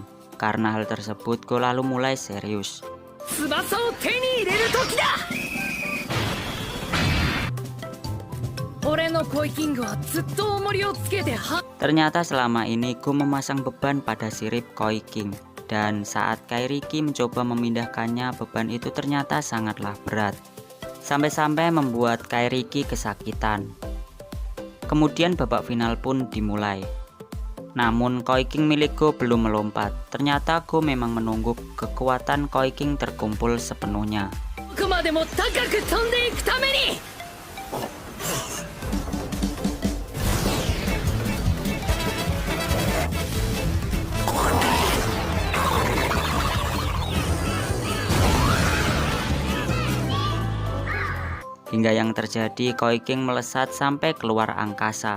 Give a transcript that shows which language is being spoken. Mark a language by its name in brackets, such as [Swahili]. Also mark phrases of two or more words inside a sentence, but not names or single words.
[Indonesian] Karena hal tersebut, Go lalu mulai serius. Ternyata selama ini Go memasang beban pada sirip Koi King, dan saat Kairiki mencoba memindahkannya, beban itu ternyata sangatlah berat, sampai-sampai membuat Kairiki kesakitan. Kemudian babak final pun dimulai. Namun Koi King milik Go belum melompat. Ternyata Go memang menunggu kekuatan Koi King terkumpul sepenuhnya. [Japanese] こまでも高く飛んでいくために。 [Indonesian] Hingga yang terjadi, Koi King melesat sampai keluar angkasa.